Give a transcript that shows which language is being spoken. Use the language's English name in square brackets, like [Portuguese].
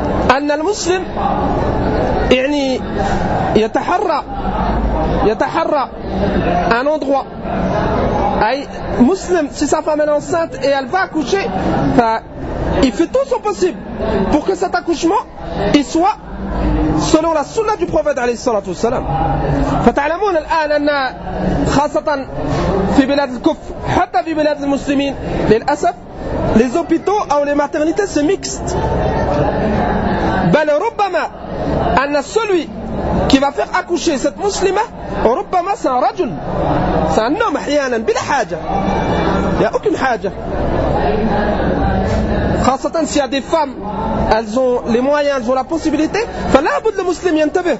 [Arabic] أن المسلم يعني يتحرى [French] un endroit، [Arabic] أي مسلم [French] si sa femme est enceinte et elle va accoucher، il fait tout son possible pour que cet accouchement il soit selon la sunna du prophète عليه الصلاة والسلام. [Arabic] فتعلمون الآن أن خاصة في بلاد الكفر حتى في بلاد المسلمين للأسف [French] les hôpitaux ou les maternités se mixent. [Arabic] بل ربما أن [French] celui qui va faire accoucher cette مسلمة ربما c'est un رجل c'est un homme [Arabic] أحيانا بلا حاجة يا أكن حاجة خاصة [French] s'il y a des femmes elles ont les moyens elles ont la possibilité [Arabic] فلا بد للمسلم